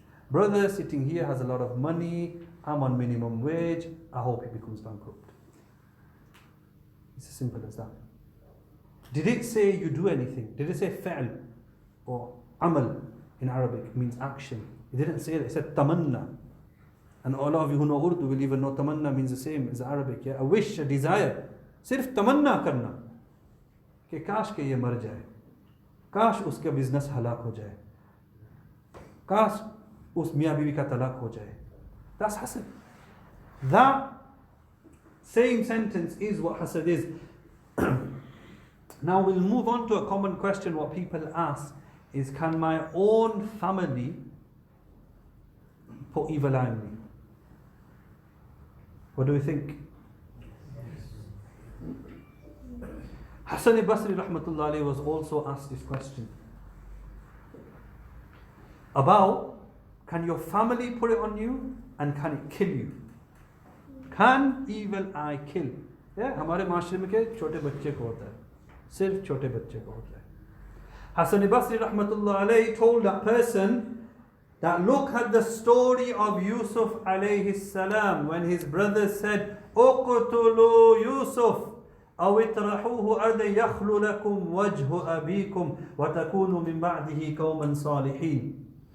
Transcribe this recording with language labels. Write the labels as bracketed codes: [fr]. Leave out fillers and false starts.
[en] Brother sitting here has a lot of money, I'm on minimum wage, I hope he becomes bankrupt. It's as simple as that. Did it say you do anything? Did it say fa'l or amal in Arabic means action? It didn't say that, it said tamanna. And all of you who know Urdu will even know tamanna means the same as Arabic. Yeah? A wish, a desire. [hi] Sirf tamanna karna. कि काश के ये मर जाए, काश उसका business हलाक हो जाए, काश उस मियाँ बीवी का तलाक हो जाए. [en] That's hasad. That same sentence is what hasad is. Now we'll move on to a common question. What people ask is, can my own family put evil eye on me? What do we think? Hasan al-Basri rahmatullah alayhi was also asked this question about, can your family put it on you and can it kill you? Can evil eye kill? [hi] Yeah, हमारे माशरे में के छोटे बच्चे को होता है, सिर्फ छोटे बच्चे को होता है. [en] Hasan al-Basri rahmatullah alayhi told that person that look at the story of Yusuf alayhi salam when his brothers said, [ar] "Uqtulu Yusuf أو اطرحوه أرضا يخل لكم وجه أبيكم وتكونوا من بعده قوما صالحين."